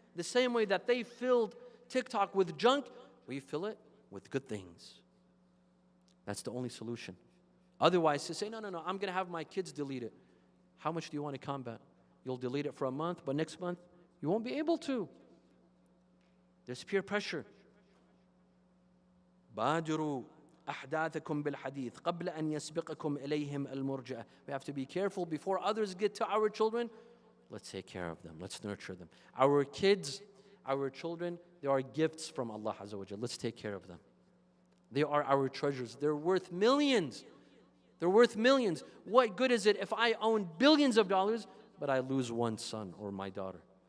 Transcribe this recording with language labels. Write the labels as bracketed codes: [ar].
[en] The same way that they filled TikTok with junk, we fill it with good things. That's the only solution. Otherwise, to say, no, I'm going to have my kids delete it. How much do you want to combat? You'll delete it for a month, but next month, you won't be able to. There's peer pressure. [ar] بادروا أحداثكم بالحديث قبل أن يسبقكم إليهم المرجئة. [en] We have to be careful before others get to our children. Let's take care of them. Let's nurture them. Our kids, our children, they are gifts from Allah Azza wa Jalla. Let's take care of them. They are our treasures. They're worth millions. They're worth millions. What good is it if I own billions of dollars, but I lose one son or my daughter?